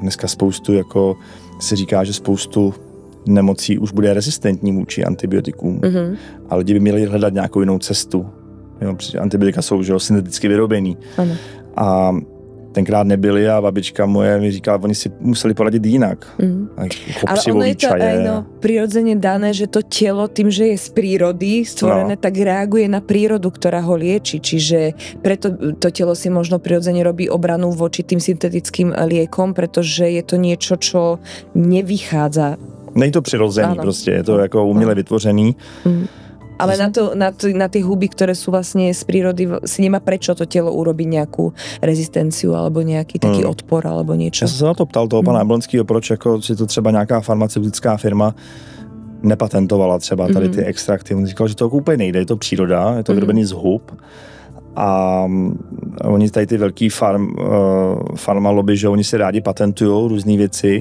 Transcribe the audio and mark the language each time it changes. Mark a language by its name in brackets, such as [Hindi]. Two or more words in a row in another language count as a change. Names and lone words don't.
[Czech] Dneska spoustu jako se říká, že spoustu nemocí už bude rezistentní vůči antibiotikům. Ale lidi by měli hledat nějakou jinou cestu. Jo, antibiotika jsou, že jo, synteticky vyrobený. Ano. A tenkrát nebyly a babička moje mi říkala, oni si museli poradit jinak. [Slovak] Ale ono je to aj prirodzene dané, že to telo tým, že je z prírody stvorené, tak reaguje na prírodu, ktorá ho lieči. Čiže preto to telo si možno prirodzene robí obranu voči tým syntetickým liekom, pretože je to niečo, čo nevychádza. [Czech] Není to přirozený, prostě, je to jako uměle vytvořený. [Slovak] Ale na tie huby, ktoré sú vlastne z prírody, si nemá prečo to telo urobiť nejakú rezistenciu alebo nejaký taký odpor alebo niečo. [Czech] Já jsem se na to ptal toho pana Jablonského, proč jako si to třeba nějaká farmaceutická firma nepatentovala třeba tady ty extrakty. On říkal, že to úplně nejde, je to příroda, je to vyrobený z hub. A oni tady ty velký farma lobby, že oni si rádi patentujou různé věci.